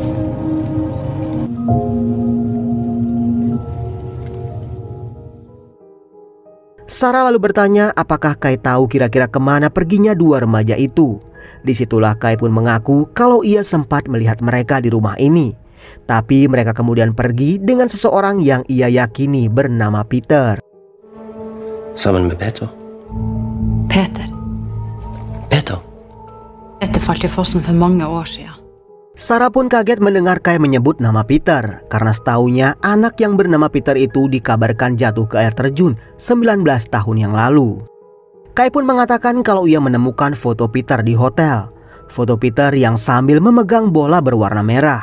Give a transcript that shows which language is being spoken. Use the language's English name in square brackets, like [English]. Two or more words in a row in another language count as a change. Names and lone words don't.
[Indonesian] Sarah lalu bertanya apakah Kai tahu kira-kira kemana perginya dua remaja itu. Disitulah Kai pun mengaku kalau ia sempat melihat mereka di rumah ini. Tapi mereka kemudian pergi dengan seseorang yang ia yakini bernama Peter. [Norwegian] Sammen med Peter. Peter falt i fossen for mange år siden. [Indonesian] Sarah pun kaget mendengar Kai menyebut nama Peter, karena setaunya anak yang bernama Peter itu dikabarkan jatuh ke air terjun 19 tahun yang lalu. Kai pun mengatakan kalau ia menemukan foto Peter di hotel. Foto Peter yang sambil memegang bola berwarna merah.